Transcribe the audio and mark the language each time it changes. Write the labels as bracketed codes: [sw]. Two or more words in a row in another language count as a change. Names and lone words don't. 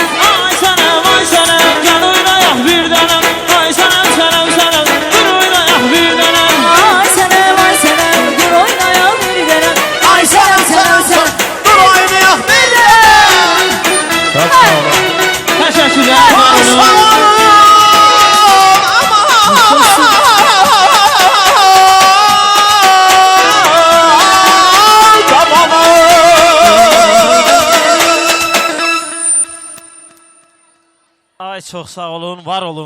[tr] Ay senem, gel oynayak bir dönem. Ay senem, dur oynayak bir dönem. Ay senem, dur oynayak bir dönem. Ay senem, dur oynayak bir dönem. Çok sağ olun. Teşekkürler. Sağ olun. [az] Ay çox sağ olun, var olun.